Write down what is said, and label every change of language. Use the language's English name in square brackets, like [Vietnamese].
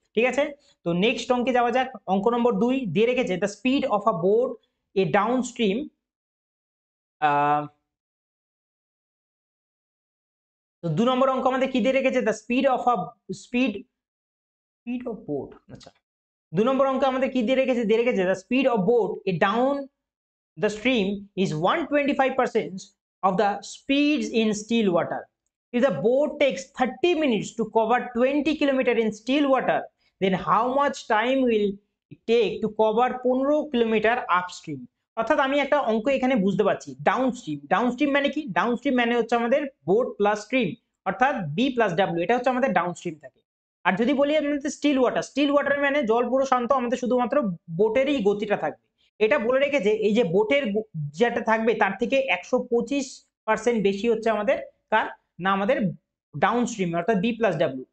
[Bangla] ঠিক আছে, তো নেক্সট অঙ্কে যাওয়া যাক। অঙ্ক নম্বর 2 দিয়ে রেখেছে [English] The speed of a boat এ downstream. [Bangla] তো 2 নম্বর অঙ্ক আমাদের কি দিয়ে রেখেছে? [English] The speed speed of boat. [Bangla] আচ্ছা, 2 নম্বর অঙ্ক আমাদের কি দিয়ে রেখেছে? দিয়ে রেখেছে [English] The speed of boat এ down the stream is 125% of the speeds in still water. If the boat takes 30 minutes to cover 20 kilometers in still water, then how much time will it take to cover 15 kilometres upstream? [Bangla] অর্থাৎ আমি একটা অঙ্ক এখানে বুঝতে পারছি downstream. Downstream মানে কি? Downstream মানে হচ্ছে আমাদের বোট প্লাস স্ট্রিম, অর্থাৎ বি প্লাস ডাব্লিউ, এটা হচ্ছে আমাদের ডাউনস্ট্রিম থাকে। আর যদি বলি আমাদের স্টিল ওয়াটার, স্টিল ওয়াটার মানে জল পুরো শান্ত, আমাদের শুধুমাত্র বোটেরই গতিটা থাকবে। এটা বলে রেখেছে এই যে বোটের যেটা থাকবে তার থেকে 125% বেশি হচ্ছে আমাদের কার না, আমাদের ডাউন স্ট্রিম অর্থাৎ বি প্লাস ডাব্লিউ।